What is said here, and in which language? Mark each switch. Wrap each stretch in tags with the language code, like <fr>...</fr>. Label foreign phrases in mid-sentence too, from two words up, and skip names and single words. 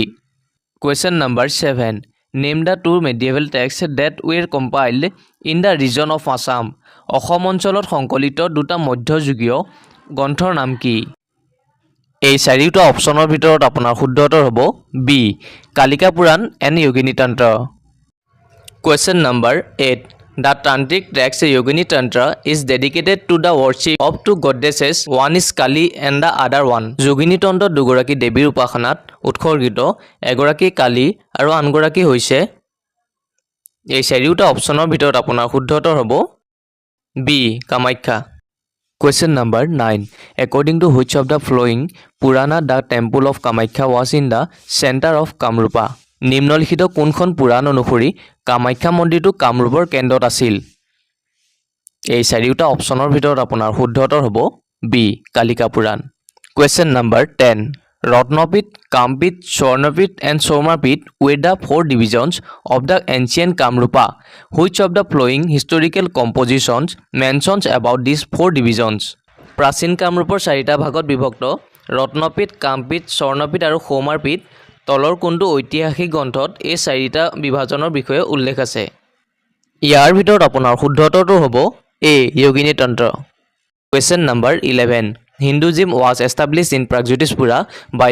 <en>question number 7 name the two medieval texts that were compiled in the region of Assam</en> <as>অসম অঞ্চলত সংকলিত দুটা মধ্যযুগীয় গ্ৰন্থৰ নাম কি এই চাৰিওটা অপচনৰ ভিতৰত আপোনাৰ শুদ্ধ উত্তৰ হ'ব বি কালিকা পুৰাণ এণ্ড যোগিনী তন্ত্ৰ</as> <en>question number</en> <as>8</as> <en>The Tantric text Yogini Tantra is dedicated to the worship of two goddesses. One is Kali and the other one.</en> <as>Yogini Tantra দুগৰাকী দেৱীৰ উপাসনাত উৎসৰ্গিত এগৰাকী কালী আৰু আনগৰাকী হৈছে এই চাৰিওটা অপচনৰ ভিতৰত আপোনাৰ শুদ্ধ উত্তৰ হ'ব বি কামাখ্যা</as> <en>Question number 9 According to which of the following Purana the temple of Kamakhya was in the center of Kamrupa</en> <as>নিম্নলিখিত কোনখন পুৰাণ অনুসৰি কামাখ্যা মন্দিৰটো কামৰূপৰ কেন্দ্ৰত আছিল এই চাৰিওটা অপচনৰ ভিতৰত আপোনাৰ শুদ্ধ উত্তৰ হ'ব বি কালিকা পুৰাণ</as> <en>question number 10 ৰত্নপীঠ কামপীঠ স্বৰ্ণপীঠ এণ্ড সৌমাপীঠ were the four divisions of the ancient Kamrupa which of the following historical compositions mentions about these four divisions</en> <as>প্ৰাচীন কামৰূপৰ চাৰিটা ভাগত বিভক্ত ৰত্নপীঠ কামপীঠ স্বৰ্ণপীঠ আৰু সৌমাৰপীঠ তলৰ কোনটো ঐতিহাসিক গ্ৰন্থত এই চাৰিটা বিভাজনৰ বিষয়ে উল্লেখ আছে ইয়াৰ ভিতৰত আপোনাৰ শুদ্ধ উত্তৰটো হ'ব এ যোগিনী তন্ত্ৰ</as> <en>question number 11 Hinduism was established in Pragjyotishpura by</en>